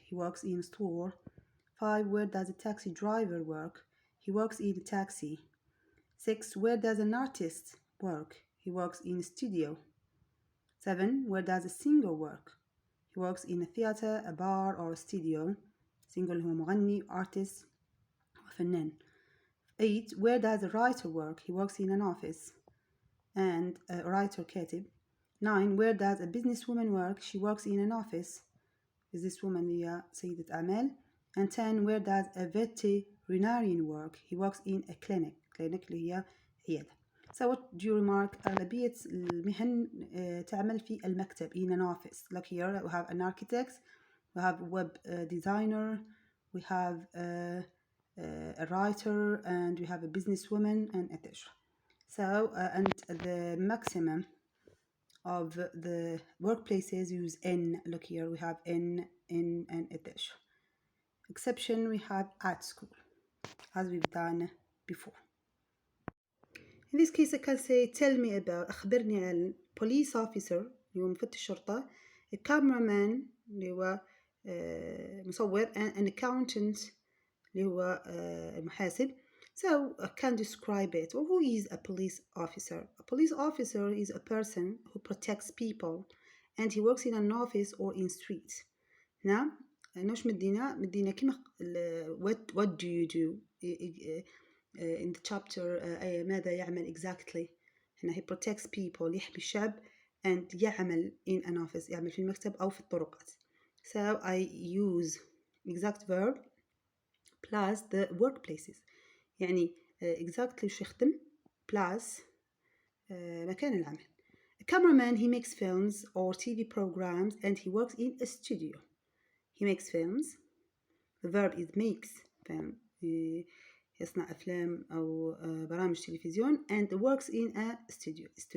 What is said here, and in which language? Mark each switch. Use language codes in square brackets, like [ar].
[en] He works in a store. 5, where does a taxi driver work? He works in a taxi. 6. Where does an artist work? He works in a studio. 7. Where does a singer work? He works in a theater, a bar or a studio. [ar] Singer هو مغني, artist وفنان. [en] 8. Where does a writer work? He works in an office and a writer [ar] كاتب. [en] 9. Where does a businesswoman work? She works in an office. [ar] businesswoman هي سيدة أعمال. [en] And 10. Where does a veterinarian work? He works in a clinic. [ar] clinic اللي هي عيادة. [en] So what do you remark? [ar] أغلبية المهن تعمل في المكتب [en] in an office. Like here we have an architect, we have a web designer, we have a writer, and we have a businesswoman, and etc. So and the maximum of the workplaces use N. Look here, we have N, and etc. Exception, we have at school, as we've done before. In this case I can say tell me about, [ar] أخبرني عن [en] police officer [ar] اللي هو مفتش شرطة, [en] a cameraman [ar] اللي هو مصور, [en] and an accountant [ar] اللي هو المحاسب. [en] So I can describe it. Well, who is a police officer? A police officer is a person who protects people and he works in an office or in streets. [ar] نعم نوش مدينا كيما [en] what do you do in the chapter [ar] ماذا يعمل [en] exactly. [ar] هنا [en] he protects people, [ar] يحمي الشعب, and يعمل [en] in an office, [ar] يعمل في المكتب أو في الطرقات. [en] So I use exact verb plus the workplaces. [ar] يعني exactly وش يخدم plus مكان العمل. [en] A cameraman, he makes films or TV programs and he works in a studio. He makes films. The verb is makes film. [ar] يصنع أفلام أو برامج تلفزيون [en] and works in a studio.